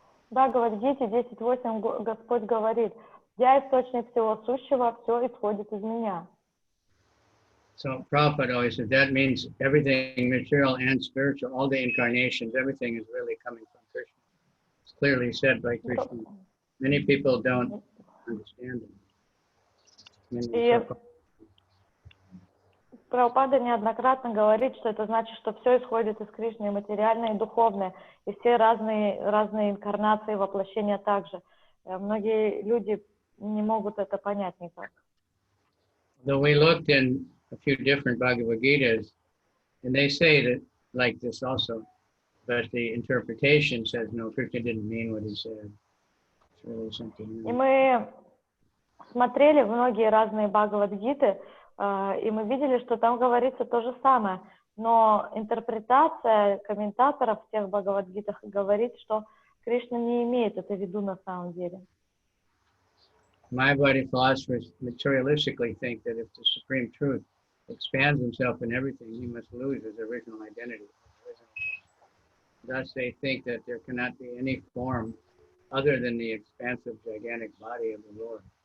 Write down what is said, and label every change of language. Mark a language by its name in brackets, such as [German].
[Russian] Да, Бхагавад-гите 10.8 Господь говорит: «Я источник всего сущего, все исходит из меня». [English] So Prabhupada always said that means everything material and spiritual, all the incarnations, everything is really coming from Krishna. It's clearly said by Krishna. Many people don't understand it. [Russian] И Прабхупада неоднократно говорит, что это значит, что все исходит из Кришны, и материальное, и духовное, и все разные инкарнации, воплощения также. Многие люди не могут это понять никак. [English] Though we looked in a few different Bhagavad Gitas, and they say that like this also, but the interpretation says no, Krishna didn't mean what he said. It's really something. [Russian] И мы смотрели многие разные Бхагавад-гиты, и мы видели, что там говорится то же самое, но интерпретация комментаторов в тех Бхагавад-гитах говорит, что Кришна не имеет это в виду на самом деле. [English] Mayavadi philosophers materialistically think that if the Supreme Truth expands himself in everything, he must lose his original identity. Thus, they think that there cannot be any form other than the expansive, gigantic body of the Lord.